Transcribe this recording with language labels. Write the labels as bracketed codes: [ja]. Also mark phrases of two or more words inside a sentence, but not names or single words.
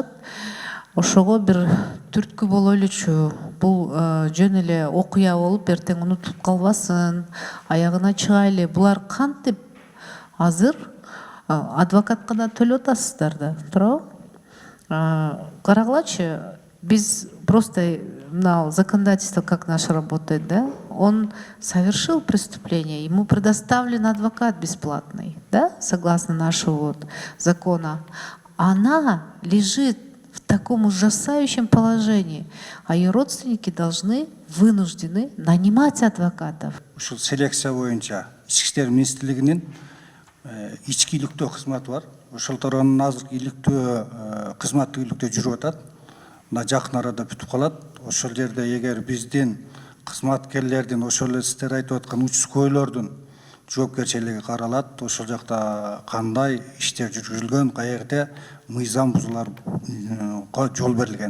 [ky] Ошого бир түрткү болойлучу. Бул жөн эле окуя болуп, эртең унутуп калбасын, аягына чыгайлы. Булар кантип азыр адвокатка да төлөп атасыздар да, туурабы? Карагылачы, biz [ru] просто на законодательство, как наше работает, да, он совершил преступление, ему предоставлен адвокат бесплатный, да, согласно нашего вот закона. Она лежит в таком ужасающем положении, а ее родственники вынуждены нанимать адвокатов. [ky] Ушул селекция боюнча Ички иштер министрлигинин ички иликтөө кызматы бар. Ошолтордун азыркы иликтөө кызматтык иликтөө жүрүп атат. Мына жакын арада бүтүп калат. Ошол жерде эгер биздин кызматкерлердин ошол эле сиздер айтып аткан учкойлордун жоопкерчилиги каралат, ошол жакта кандай иштер жүргүзүлгөн, каерде мыйзам бузууларга жол берилген.